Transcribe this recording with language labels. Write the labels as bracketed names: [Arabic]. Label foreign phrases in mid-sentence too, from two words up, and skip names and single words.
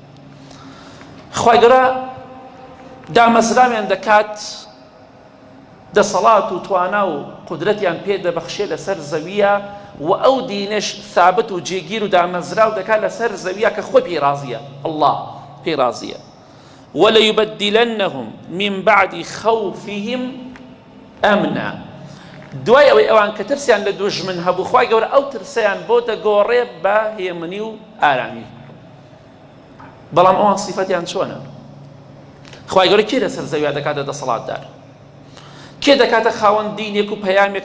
[Central Kurdish] خوای گەورە دامەزراویان دەکات دەسەڵات و توانا و قودرەتیان پێ دەبەخشێ لەسەر زەویە و ئەو دینەش ثابت و جێگیر و دامەزراو دەکات لەسەر زەویە کە خۆی پێی ڕازیە الله پێی ڕازیە [Arabic] وَلَيُبَدِّلَنَّهُم مِّن بَعْدِ خَوْفِهِمْ ئَمْنًا [Central Kurdish] دوای ئەوەی ئەوان کە ترسیان لە دوژمن هەبوو خوای گەورە ئەو ترسیان بۆ دەگۆڕێ بە هێمنی و ئارامی بەڵام ئەوان سیفەتیان چۆنە خوای گەورە کێ لەسەر زەویا دەکاتە دەسەڵاتدار کێ دەکاتە خاوەن دینێک و پەیامێک